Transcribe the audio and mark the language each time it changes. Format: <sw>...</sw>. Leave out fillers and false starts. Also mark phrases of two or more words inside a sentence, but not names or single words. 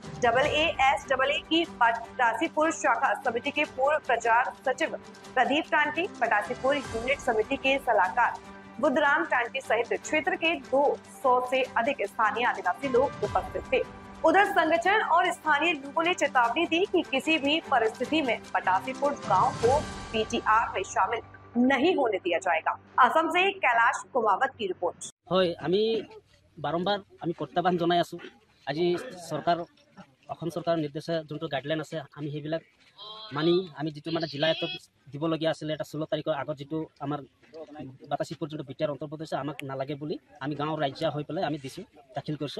<hi>AASAA की पटासीपुर शाखा समिति के पूर्व प्रचार सचिव प्रदीप टांटी, पटासीपुर यूनिट समिति के सलाहकार बुद्धराम टांटी सहित क्षेत्र के 200 से अधिक स्थानीय आदिवासी लोग उपस्थित थे। उधर संगठन और स्थानीय लोगों ने चेतावनी दी कि किसी भी परिस्थिति में पटासीपुर गांव को बीटीआर में शामिल नहीं होने दिया जाएगा। असम से कैलाश कुमावत की रिपोर्ट।</hi> <as>হয় আমি বারম্বার আমি প্রত্যাহ্বান জনাই আছো। আজি সরকার অসম সরকাৰৰ নিৰ্দেশে যোনটো গাইডলাইন আছে আমি সেইবিলাক মানি আমি যেটো মানে জিলায়ত দিবলগীয়া আছিল এটা 16 তাৰিখৰ আগত যেটো আমাৰ বাতাসীপুৰ যোনটো বিটিআৰ অন্তৰ্ভুক্ত হৈছে আমাক নালাগে বুলি আমি গাঁৱৰ ৰাজ্য হৈ পেলাই আমি দিছো দাখিল কৰিছো।</as>